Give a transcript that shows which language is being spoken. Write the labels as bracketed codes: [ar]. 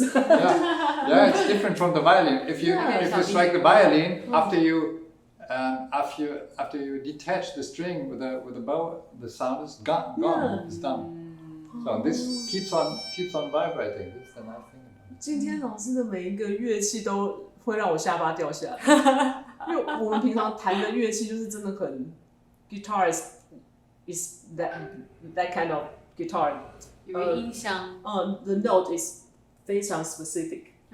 [en] Yeah, it's different from the violin. If you strike the violin after you after you detach the string with a bow, the sound is gone. It's done. So this keeps on vibrating. That's the nice thing about it. [zh] 今天老师的每一个乐器都会让我下巴掉下来，因为我们平常弹的乐器就是真的很 [en] guitar is that kind of guitar. [zh] 有个音箱。 [en] The note is 非常 specific.